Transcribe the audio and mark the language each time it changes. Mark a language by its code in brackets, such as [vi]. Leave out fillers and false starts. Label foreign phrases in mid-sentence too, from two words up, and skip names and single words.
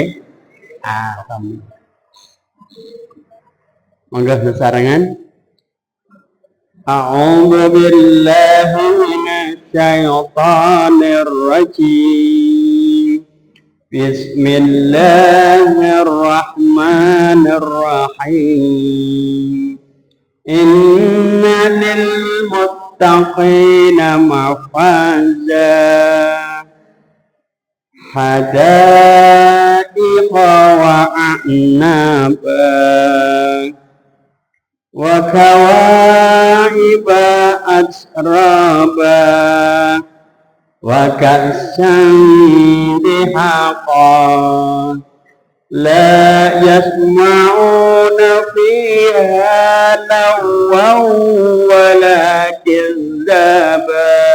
[jv] Alhamdulillah. Monggo sesarengan. [ar] أعوذ بالله من الشيطان الرجيم. بسم الله الرحمن الرحيم. إن للمتقين مفازا. حدائق وأعنابا وكواعب أترابا وكأسا دهاقا لا يسمعون فيها لغوا ولا كذابا